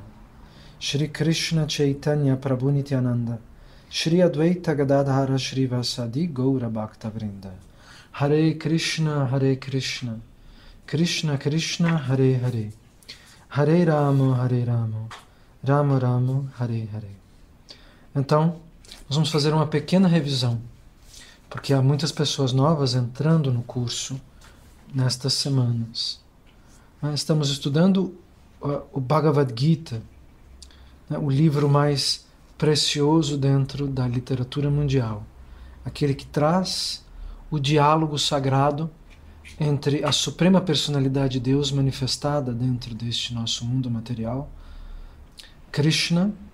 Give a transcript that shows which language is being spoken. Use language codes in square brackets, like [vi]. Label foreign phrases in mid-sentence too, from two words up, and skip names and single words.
[sa] श्री कृष्ण चैतन्य प्रभु नित्यानन्द श्री अद्वैत गदाधर श्री वसदि गौर भक्त वृन्द. हरे कृष्ण, कृष्ण कृष्ण, हरे हरे, हरे राम, राम राम, हरे हरे. [pt] Então, nós vamos fazer uma pequena revisão, porque há muitas pessoas novas entrando no curso nestas semanas. Estamos estudando o Bhagavad Gita, o livro mais precioso dentro da literatura mundial, aquele que traz o diálogo sagrado entre a suprema personalidade de Deus manifestada dentro deste nosso mundo material, Krishna,